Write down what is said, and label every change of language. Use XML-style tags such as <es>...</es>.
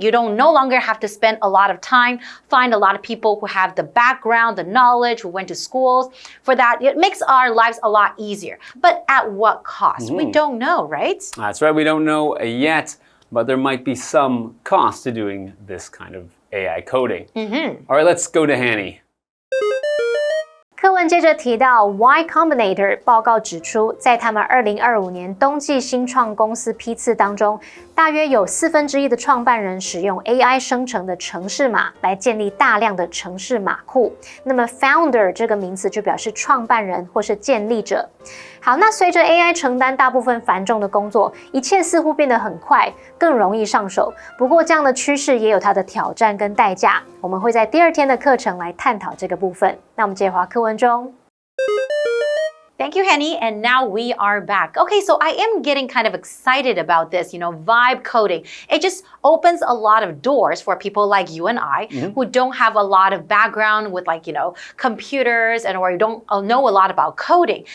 <en>You don't no longer have to spend a lot of time, find a lot of people who have the background, the knowledge, who went to schools. For that, it makes our lives a lot easier. But at what cost? We don't know, right? That's right, we don't know yet, but there might be some cost to doing this kind of AI coding. All right, let's go to Hanny.</en> <zh>课文接着提到 Y Combinator 报告指出，在他们2025年冬季新创公司批次当中，大约有1/4的创办人使用 AI 生成的程式码来建立大量的程式码库。那么 founder 这个名词就表示创办人或是建立者。好，那随着 AI 承担大部分繁重的工作，一切似乎变得很快，更容易上手。不过这样的趋势也有它的挑战跟代价。我们会在第2天的课程来探讨这个部分。那我们接着课文中。</zh> <en>Thank you, Henny. And now we are back. Okay, so I am getting kind of excited about this, vibe coding. It just opens a lot of doors for people like you and I who don't have a lot of background with computers or don't know a lot about coding.</en>